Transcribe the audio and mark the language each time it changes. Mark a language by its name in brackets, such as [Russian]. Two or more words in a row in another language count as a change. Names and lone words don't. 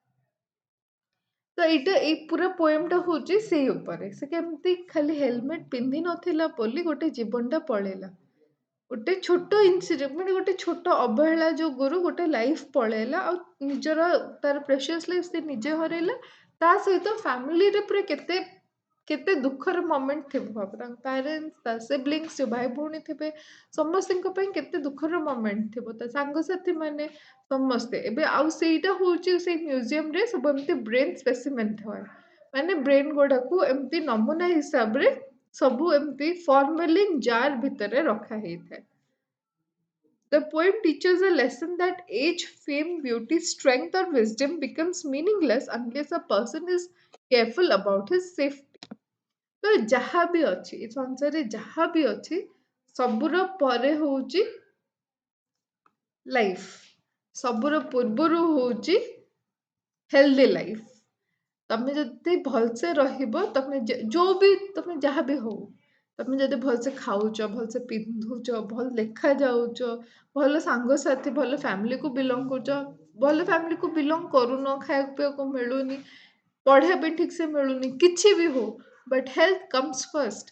[Odia] ତ ଏଇଟା ଏଇ ପୁରା ପୋଏମଟା ହଉଛି ସେଇ ଉପରେ, ସେ କେମିତି ଖାଲି ହେଲମେଟ ପିନ୍ଧି ନଥିଲା ବୋଲି ଗୋଟେ ଜୀବନଟା ପଳେଇଲା, ଗୋଟେ ଛୋଟ ଇନସିଡେଣ୍ଟ ମାନେ ଗୋଟେ ଛୋଟ ଅବହେଳା ଯୋଗୁରୁ ଗୋଟେ ଲାଇଫ ପଳେଇଲା, ଆଉ ନିଜର ତାର [English] precious life [Odia] ସେ ନିଜେ ହରେଇଲା, ତା ସହିତ ଫ୍ୟାମିଲିରେ ପୁରା କେତେ କେତେ ଦୁଃଖର ମୋମେଣ୍ଟ ଥିବ, ଭାବ ତାଙ୍କ ପ୍ୟାରେଣ୍ଟସ୍, ତା ସିବଲିଙ୍ଗସ୍, ଯୋଉ ଭାଇ ଭଉଣୀ ଥିବେ, ସମସ୍ତଙ୍କ ପାଇଁ କେତେ ଦୁଃଖର ମୋମେଣ୍ଟ ଥିବ, ତା ସାଙ୍ଗସାଥି ମାନେ ସମସ୍ତେ। ଏବେ ଆଉ ସେଇଟା ହଉଛି ସେଇ ମ୍ୟୁଜିୟମରେ ସବୁ ଏମିତି [English] brain specimen [Odia] ଥାଏ, ମାନେ ବ୍ରେନ୍ ଗୁଡାକୁ ଏମିତି ନମୁନା ହିସାବରେ ସବୁ ଏମିତି [English] formalin jar [Odia] ଭିତରେ ରଖା ହେଇଥାଏ। [English] The poem teaches a lesson that age, fame, beauty, strength, or wisdom becomes meaningless unless a person is careful about his safety. [Odia] ତ ଯାହା ବି ଅଛି ଏ ସଂସାରରେ, ଯାହା ବି ଅଛି, ସବୁର ପରେ ହଉଛି ଲାଇଫ, ସବୁର ପୂର୍ବରୁ ହଉଛି [English] healthy life. [Odia] ତମେ ଯଦି ଭଲସେ ରହିବ, ତମେ ଯୋଉ ବି ତମେ ଯାହା ବି ହଉ, ତମେ ଯଦି ଭଲସେ ଖାଉଛ, ଭଲସେ ପିନ୍ଧୁଛ, ଭଲ ଦେଖାଯାଉଛ, ଭଲ ସାଙ୍ଗସାଥି, ଭଲ ଫ୍ୟାମିଲିକୁ ବିଲଙ୍ଗ କରୁଛ, ଭଲ ଫ୍ୟାମିଲିକୁ ବିଲଙ୍ଗ କରୁନ, ଖାଇବାକୁ ପିଇବାକୁ ମିଳୁନି, ପଢ଼ିବା ପାଇଁ ଠିକ୍ ସେ ମିଳୁନି, କିଛି ବି ହଉ, [English] but health comes first.